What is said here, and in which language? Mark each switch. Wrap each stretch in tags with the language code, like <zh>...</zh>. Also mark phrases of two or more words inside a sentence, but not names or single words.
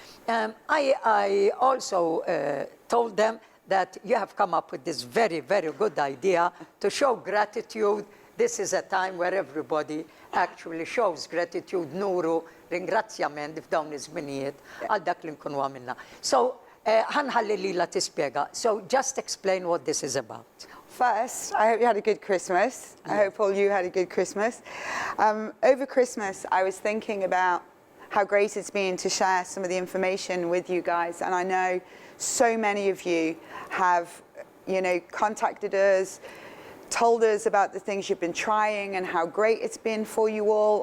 <en>I also told them that you have come up with this very, very good idea to show gratitude. This is a time where everybody actually shows gratitude,</en> <mt>nuru, ringrazzjament f'dawn iż-żminijiet għal dak li nkunu għamilna. So, ħanħalli lila tispjega.</mt> <en>So, just explain what this is about. First, I hope you had a good Christmas. I hope all you had a good Christmas. Over Christmas, I was thinking about how great it's been to share some of the information with you guys. And I know so many of you have, contacted us, told us about the things you've been trying and how great it's been for you all.</en>